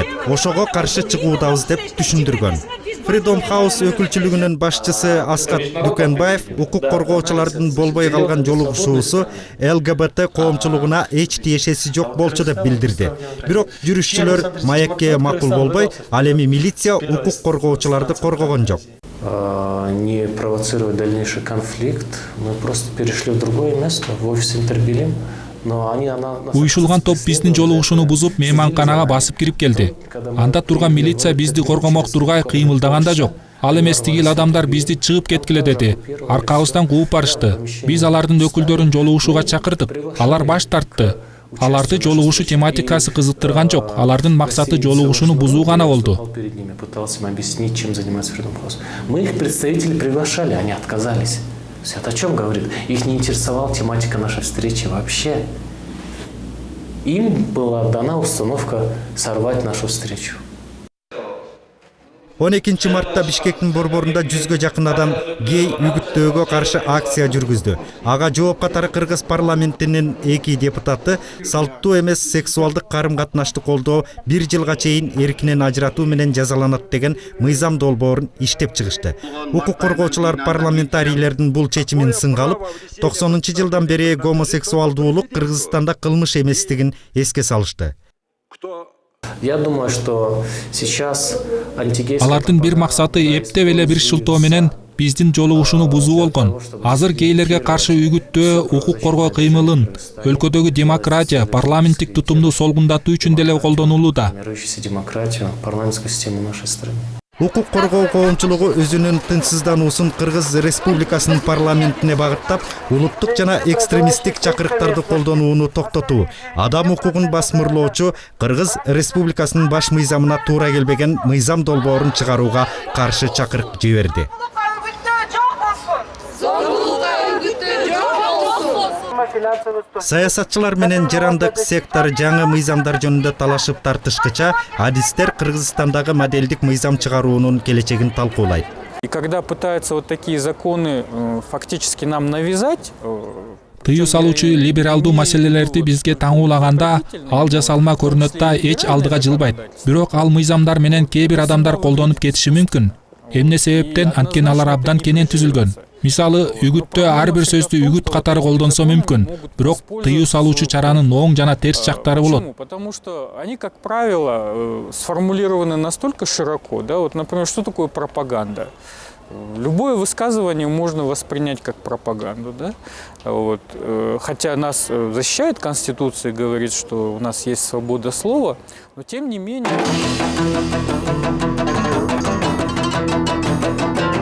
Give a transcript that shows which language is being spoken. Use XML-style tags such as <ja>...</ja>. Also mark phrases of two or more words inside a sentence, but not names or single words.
<ky>Ошого каршы чыгуудабыз деп түшүндүргөн. Freedom House өкүлчүлүгүнүн башчысы Аскат Дүкенбаев укук коргоочулардын болбой калган жолугушуусу ЛГБТ коомчулугуна эч тиешеси жок болчу деп билдирди. Бирок жүрүшчүлөр маекке макул болбой, ал эми милиция укук коргоочуларды коргогон жок.</ky> <ru>Не провоцировать дальнейший конфликт, мы просто перешли в другое место, в офис Интербилим.</ru> <ky>Уюшулган топ биздин жолугушууну бузуп, мейманканага басып кирип келди. Анда турган милиция бизди коргомок тургай кыймылдаган да жок. Ал эмес тигил адамдар бизди чыгып кеткиле деди. Аркабыздан кууп барышты. Биз алардын өкүлдөрүн жолугушууга чакырдык. Алар баш тартты. Аларды жолугушуу тематикасы кызыктырган жок. Алардын максаты жолугушууну бузуу гана болду.</ky> <ru>Пытался им объяснить, чем занимается Freedom House. Мы их представителей приглашали, они отказались. Это о чем говорит? Их не интересовала тематика нашей встречи вообще. Им была дана установка сорвать нашу встречу.</ru> <ky>12 мартта Бишкектин борборунда 100га жакын адам гей үгүттөөгө каршы акция жүргүздү. Ага жооп катары Кыргыз парламентинин 2 депутаты салттуу эмес сексуалдык карым-катнашты колдоо 1 жылга чейин эркинен ажыратуу менен жазаланат деген мыйзам долбоорун иштеп чыгышты. Укук коргоочулар парламентарийлердин бул чечимин сынга алып, 90-жылдан бери гомосексуалдуулук Кыргызстанда кылмыш эместигин эске салышты.</ky> <ru>Я думаю, что сейчас</ru> <ky>Алардын бир максаты эптеп эле бир шылтоо менен биздин жолугушууну бузуу болгон. Азыр гейлерге каршы үгүттөө, укук коргоо кыймылын өлкөдөгү демократия, парламенттик тутумду солгундатуу үчүн деле колдонулууда.</ky> <ru>демократию, парламентскую систему нашей страны.</ru> <ky>Укук коргоо коомчулугу өзүнүн тынчсыздануусун Кыргыз Республикасынын парламентине багыттап, улуттук жана экстремисттик чакырыктарды колдонууну токтотуу, адам укугун басмырлоочу Кыргыз Республикасынын баш мыйзамына туура келбеген мыйзам долбоорун чыгарууга каршы чакырык жиберди. Саясатчылар менен жарандык сектор жаңы мыйзамдар жөнүндө талашып тартышкыча, адистер Кыргызстандагы моделдик мыйзам чыгаруунун келечегин талкуулайт.</ky> <ru>И когда пытаются вот такие законы фактически нам навязать,</ru> <ky>тыюу салуучу либералдуу маселелерди бизге таңуулаганда ал жасалма көрүнөт да эч алдыга жылбайт. Бирок ал мыйзамдар менен кээ бир адамдар колдонуп кетиши мүмкүн. Эмне себептен? Анткени алар абдан кенен түзүлгөн. Мисалы, үгүттө ар бир сөздү үгүт катары колдонсо мүмкүн, бирок тыюу салуучу чаранын оң жана терс жактары болот.</ky> <ru>Потому что они, как правило, сформулированы настолько широко, да, вот, например, что такое пропаганда? Любое высказывание можно воспринять как пропаганду, да? Вот. Хотя нас защищает Конституция, говорит, что у нас есть свобода слова, но тем не менее...</ru>